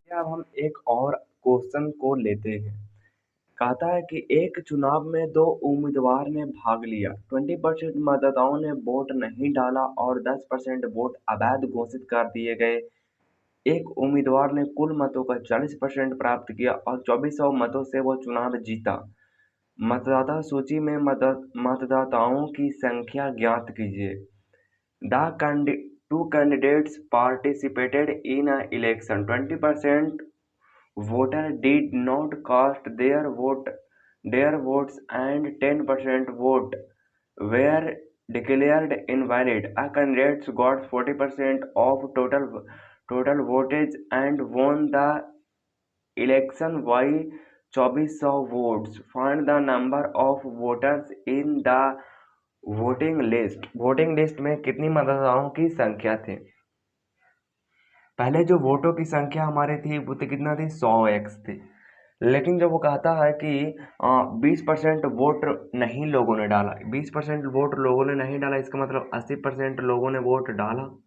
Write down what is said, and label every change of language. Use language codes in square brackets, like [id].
[hi] अब हम एक और क्वेश्चन को लेते हैं। कहता है कि एक चुनाव में दो उम्मीदवार ने भाग लिया, 20% मतदाताओं ने वोट नहीं डाला और 10% वोट अवैध घोषित कर दिए गए। एक उम्मीदवार ने कुल मतों का 40% प्राप्त किया और 2400 मतों से वो चुनाव जीता। मतदाता सूची में मतदाताओं की संख्या ज्ञात कीजिए। [en] Two candidates participated in an election. 20% voters did not cast their votes and 10% vote were declared invalid. A candidate got 40% of total votage and won the election by 2400 votes. Find the number of voters in the [hi] voting list में कितनी मतदाताओं की संख्या थी। पहले जो वोटों की संख्या हमारी थी वो तो कितना थी, 100x थी। लेकिन जब वो कहता है कि 20% वोट नहीं लोगों ने डाला, 20% वोट लोगों ने नहीं डाला, इसका मतलब 80% लोगों ने वोट डाला।